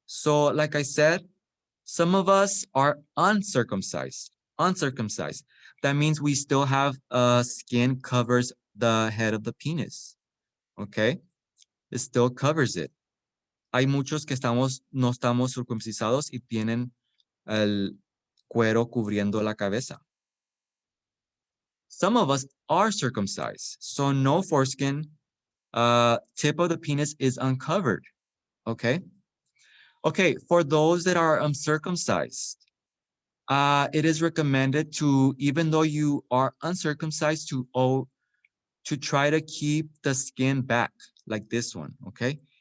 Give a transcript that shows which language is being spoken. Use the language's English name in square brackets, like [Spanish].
[English] So like I said, some of us are uncircumcised. That means we still have skin covers the head of the penis, okay? It still covers it. [Spanish] Hay muchos que no estamos circuncisados y tienen el cuero cubriendo la cabeza. [English] Some of us are circumcised, so no foreskin, tip of the penis is uncovered, Okay. Okay, for those that are uncircumcised, it is recommended to, even though you are uncircumcised, to try to keep the skin back like this one, okay?